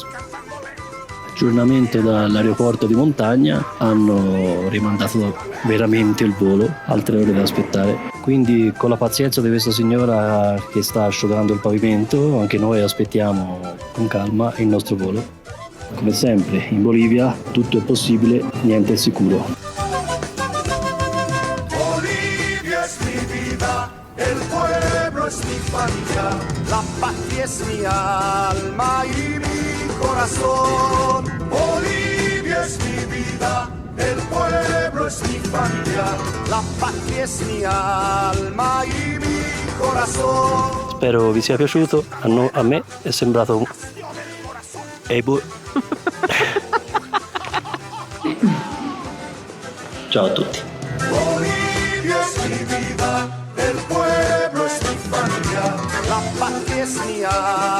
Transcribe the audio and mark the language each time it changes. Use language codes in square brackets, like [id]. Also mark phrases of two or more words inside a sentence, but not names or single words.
[it] Aggiornamento dall'aeroporto di montagna, hanno rimandato veramente il volo, altre ore da aspettare. Quindi con la pazienza di questa signora che sta asciugando il pavimento, anche noi aspettiamo con calma il nostro volo. Come sempre, in Bolivia tutto è possibile, niente è sicuro. [es] Bolivia es mi vida, el pueblo es mi familia, la patria es mi alma y mi corazón. Bolivia es mi vida, el pueblo es mi familia, la patria es mi alma y mi corazón. [it] Spero vi sia piaciuto, a me è sembrato Ciao a tutti. [es] Bolivia es mi vida, el pueblo es mi familia, la patria es mi alma.